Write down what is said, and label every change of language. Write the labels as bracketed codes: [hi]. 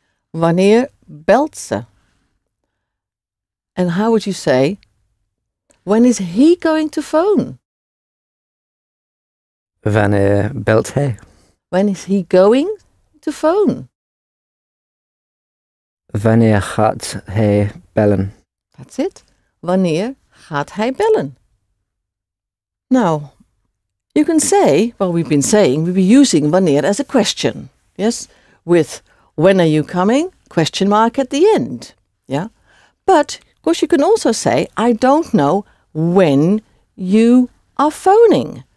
[nl] Wanneer belt ze? [en] And how would you say, when is he going to phone? [nl] Wanneer belt hij? [en] When is he going to phone? [nl] Wanneer gaat hij bellen? [en] That's it. [nl] Wanneer gaat hij bellen? [en] Now, you can say, well, we've been saying, we'll be using wanneer as a question. Yes? With when are you coming? Question mark at the end. Yeah? But, of course, you can also say, I don't know when you are phoning.